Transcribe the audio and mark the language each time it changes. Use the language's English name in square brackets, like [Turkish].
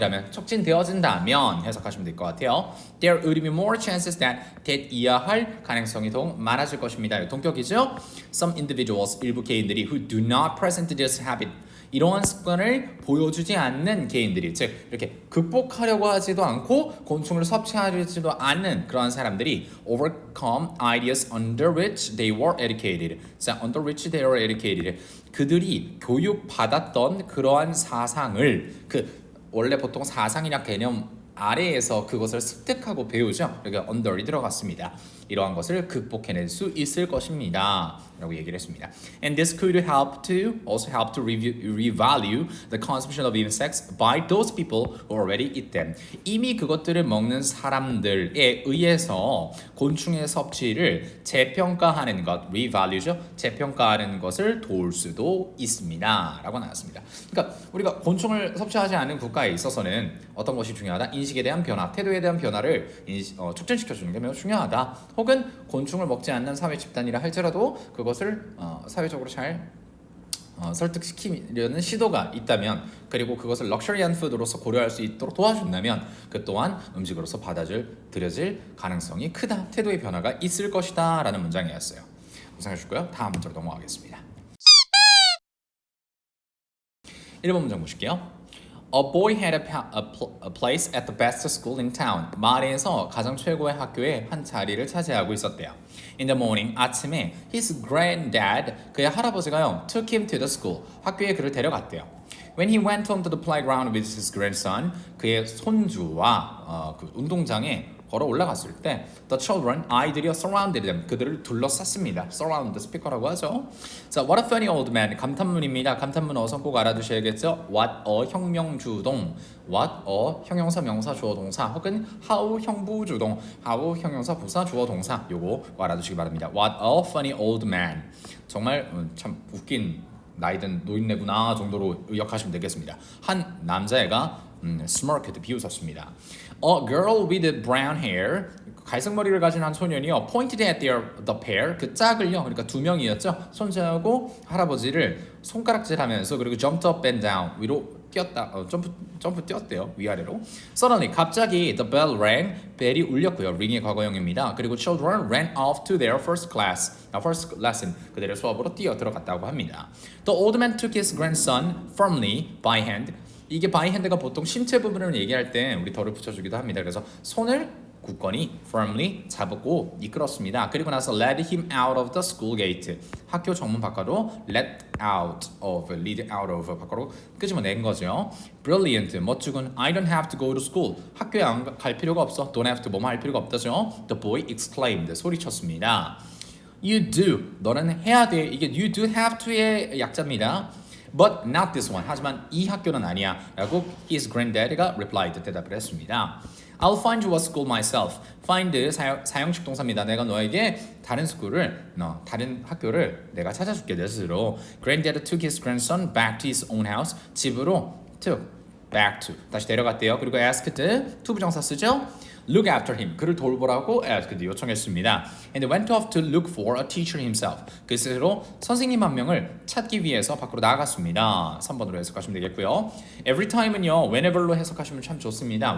[Korean] 촉진되어진다면 해석하시면 될 것 같아요. [English] There would be more chances that [Korean] 이하할 가능성이 더 많아질 것입니다. 동격이죠. Some individuals 일부 개인들이 [English] who do not present this habit [Korean] 이러한 습관을 보여주지 않는 개인들이 즉 이렇게 극복하려고 하지도 않고 곤충을 섭취하지도 않는 그러한 사람들이 [English] overcome ideas under which they were educated. 자, under which they were educated. [Korean] 그들이 교육받았던 그러한 사상을 원래 보통 사상이나 개념 아래에서 그것을 습득하고 배우죠. 여기 under이 들어갔습니다. 이러한 것을 극복해낼 수 있을 것입니다. 라고 얘기를 했습니다. [English] And this could also help to revalue the consumption of insects by those people who already eat them. [Korean] 이미 그것들을 먹는 사람들에 의해서 곤충의 섭취를 재평가하는 것, [English] revalue죠. [Korean] 재평가하는 것을 도울 수도 있습니다. 라고 나왔습니다. 그러니까 우리가 곤충을 섭취하지 않는 국가에 있어서는 어떤 것이 중요하다? 인식에 대한 변화, 태도에 대한 변화를 촉진시켜주는 게 매우 중요하다. 혹은 곤충을 먹지 않는 사회 집단이라 할지라도 그것을 사회적으로 잘 설득시키려는 시도가 있다면 그리고 그것을 럭셔리한 푸드로서 고려할 수 있도록 도와준다면 그 또한 음식으로서 받아들여질 가능성이 크다. 태도의 변화가 있을 것이다 라는 문장이었어요. 구상해 주시고요. 다음 문제로 넘어가겠습니다. 1번 문장 보실게요. [English] A boy had a place at the best school in town. [Korean] 마을에서 가장 최고의 학교에 한 자리를 차지하고 있었대요. [English] In the morning, 아침에 his granddad, [Korean] 그의 할아버지가요, [English] took him to the school. [Korean] 학교에 그를 데려갔대요. [English] When he went on to the playground with his grandson, [Korean] 그의 손주와 그 운동장에 걸어 올라갔을 때 [English] the children, 아이들이 surrounded them, 그들을 둘러쌌습니다. [Korean] surround, 스피커라고 하죠. [English] 자, what a funny old man, 감탄문입니다. [Korean] 감탄문 어선 꼭 알아두셔야겠죠. What a 형명주동, what a 형용사 명사 주어 동사 혹은 how 형부주동, how 형용사 부사 주어 동사 요거 알아두시기 바랍니다. [English] What a funny old man, [Korean] 정말 참 웃긴 나이든 노인네구나 정도로 의역하시면 되겠습니다. 한 남자애가 smirked 비웃었습니다. [English] A girl with brown hair, [Korean] 갈색 머리를 가진 한 소년이요, pointed at the pair, 그 짝을요, 그러니까 두 명이었죠. 손자하고 할아버지를 손가락질하면서 그리고 [English] jumped up and down, [Korean] 위로 뛰었다, 점프 뛰었대요, 위아래로. [English] Suddenly, 갑자기 the bell rang, [Korean] 벨이 울렸고요. ring의 과거형입니다. [English] 그리고 children ran off to their first lesson, [Korean] 그들의 수업으로 뛰어 들어갔다고 합니다. [English] The old man took his grandson firmly by hand. [Korean] 이게 by hand가 보통 신체 부분을 얘기할 때 우리 덜을 붙여주기도 합니다. 그래서 손을 굳건히 firmly 잡고 이끌었습니다. [English] 그리고 나서 led him out of the school gate. [Korean] 학교 정문 밖으로 lead out of 밖으로 끄집어낸 거죠. [English] Brilliant, 멋지군. I don't have to go to school. [Korean] 학교에 안 갈 필요가 없어. Don't have to 뭐뭐 할 필요가 없다죠. [English] The boy exclaimed, 소리쳤습니다. You do, 너는 해야 돼. [Korean] 이게 you do have to의 약자입니다. [English] But not this one. [Korean] 하지만 이 학교는 아니야. 라고 [English] his granddad가 replied, [Korean] 대답을 했습니다. [English] I'll find you a school myself. [Korean] Find 사형식 동사입니다. 내가 너에게 다른 학교를 내가 찾아줄게 내 스스로. [English] Granddad took his grandson back to his own house. [Korean] 집으로 took back to 다시 데려갔대요. 그리고 asked to 부정사 쓰죠. [English] Look after him. [Korean] 그를 돌보라고 asked 요청했습니다. [English] And went off to look for a teacher himself. [Korean] 그 스스로 선생님 한 명을 찾기 위해서 밖으로 나갔습니다. 3번으로 해석하시면 되겠고요. Every time은요, whenever로 해석하시면 참 좋습니다.